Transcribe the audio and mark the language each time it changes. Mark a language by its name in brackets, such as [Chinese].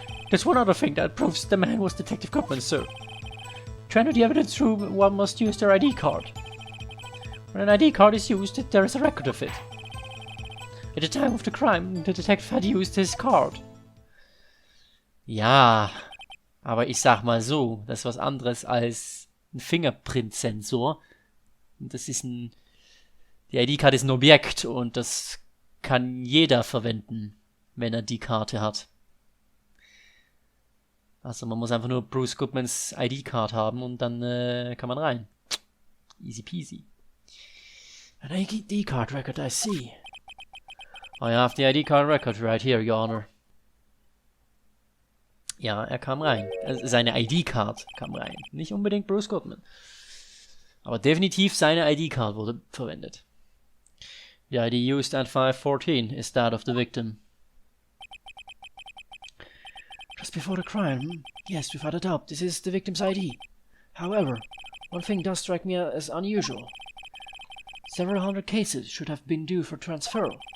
[English] There's one other thing that proves the man was Detective Goodman, sir. To enter the evidence room, one must use their ID card. When an ID card is used, there is a record of it. At the time of the crime, the detective had used his card. [German] Ja, aber ich sag mal so, das ist was anderes als ein Fingerprint-Sensor. Das ist die ID-Karte ist ein Objekt und das kann jeder verwenden, wenn er die Karte hat. Also man muss einfach nur Bruce Goodmans ID-Card haben und dann kann man rein. [English] Easy peasy. An ID card record, I see. I have the ID card record right here, Your Honor. [German] Ja, er kam rein. Seine ID-Card kam rein. Nicht unbedingt Bruce Goodman. Aber definitiv seine ID-Card wurde verwendet. [English] The ID used at 5:14 is that of the victim. Just before the crime, yes, without a doubt, this is the victim's ID. However, one thing does strike me as unusual. Several hundred cases should have been due for transfer.